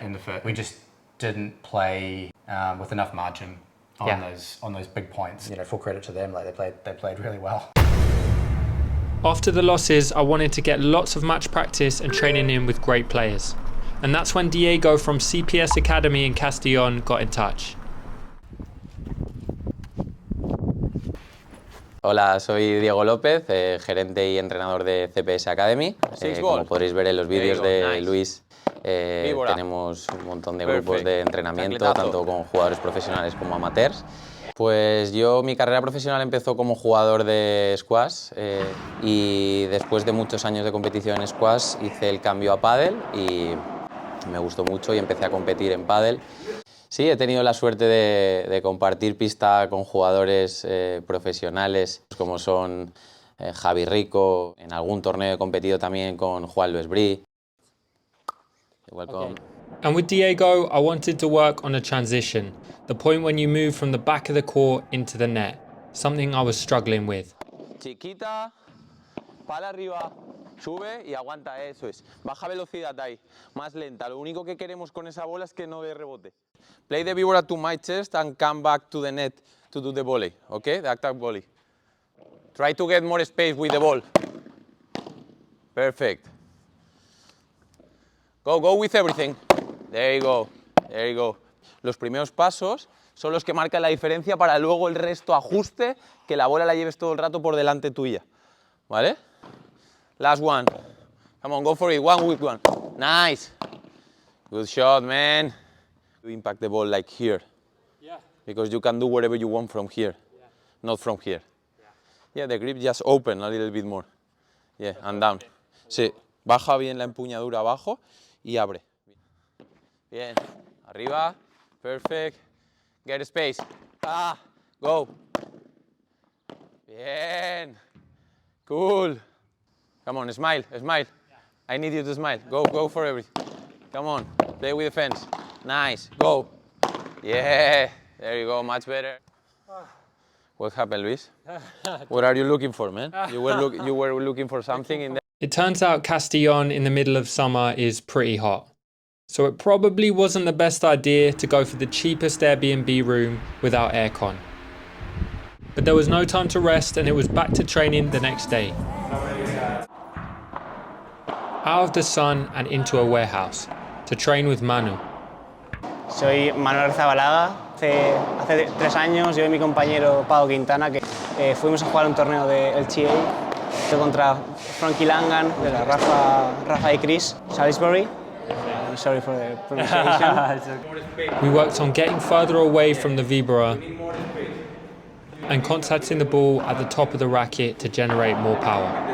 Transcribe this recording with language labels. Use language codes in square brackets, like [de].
[en] In the first, we just didn't play with enough margin on those big points. You know, full credit to them. Like they played really well. After the losses, I wanted to get lots of match practice and training in with great players, and that's when Diego from CPS Academy in Castellón got in touch. [es] Hola, soy Diego López, gerente y entrenador de CPS Academy. Como podréis ver en los vídeos de Luis, tenemos un montón de grupos de entrenamiento, tanto con jugadores profesionales como amateurs. Pues mi carrera profesional empezó como jugador de squash y después de muchos años de competición en squash hice el cambio a pádel y me gustó mucho y empecé a competir en pádel. Sí, he tenido la suerte de compartir pista con jugadores profesionales como son Javi Rico, en algún torneo he competido también con Juan Luis Brí. [en] Welcome. And with Diego, I wanted to work on a transition, the point when you move from the back of the court into the net, something I was struggling with. [es] Chiquita, pala arriba. Sube y aguanta, eso es. Baja velocidad ahí, más lenta. Lo único que queremos con esa bola es que no dé rebote. [en] Play the víbora to my chest and come back to the net to do the volley, okay? The attack volley. Try to get more space with the ball. Perfect. Go with everything. There you go, there you go. [es] Los primeros pasos son los que marcan la diferencia para luego el resto ajuste, que la bola la lleves todo el rato por delante tuya, ¿vale? [en] Last one. Come on, go for it. One with one. Nice. Good shot, man. You impact the ball like here. Yeah. Because you can do whatever you want from here, not from here. Yeah, the grip just open a little bit more. Yeah, and down. [es] Sí, baja bien la empuñadura abajo y abre. Bien. Arriba. [en] Perfect. Get space. Ah, go. [es] Bien. [en] Cool. Come on, smile, smile. I need you to smile. Go for everything. Come on, play with the fence. Nice, go. Yeah, there you go, much better. What happened, Luis? What are you looking for, man? You were looking for something in there? It turns out Castellón in the middle of summer is pretty hot. So it probably wasn't the best idea to go for the cheapest Airbnb room without aircon. But there was no time to rest and it was back to training the next day. Out of the sun and into a warehouse to train with Manu. [es] Soy Manuel Zabalaga. Hace 3 años yo y mi compañero Pau Quintana que fuimos a jugar un torneo de LCA contra Frankie Langan, de la Rafa y Chris Salisbury. [en] Sorry for the pronunciation. We worked on getting further away from the vibra and contacting the ball at the top of the racket to generate more power.